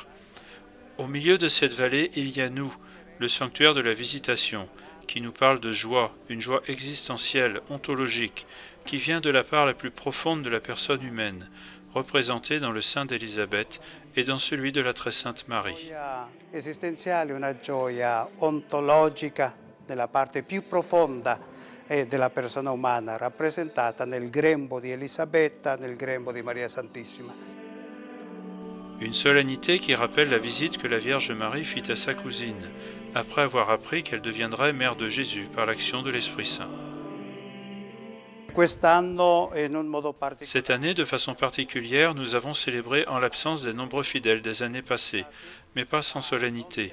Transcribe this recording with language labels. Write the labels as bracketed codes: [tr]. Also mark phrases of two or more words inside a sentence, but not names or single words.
[fr] Au milieu de cette vallée, il y a nous, le sanctuaire de la Visitation, qui nous parle de joie, une joie existentielle, ontologique, qui vient de la part la plus profonde de la personne humaine, représentée dans le sein d'Élisabeth et dans celui de la très sainte Marie. [it] Esistenziale, una gioia ontologica nella parte più profonda della persona umana, rappresentata nel grembo di Elisabetta, nel grembo di Maria Santissima. [fr] Une solennité qui rappelle la visite que la Vierge Marie fit à sa cousine, après avoir appris qu'elle deviendrait mère de Jésus par l'action de l'Esprit Saint. Cette année, de façon particulière, nous avons célébré en l'absence des nombreux fidèles des années passées, mais pas sans solennité.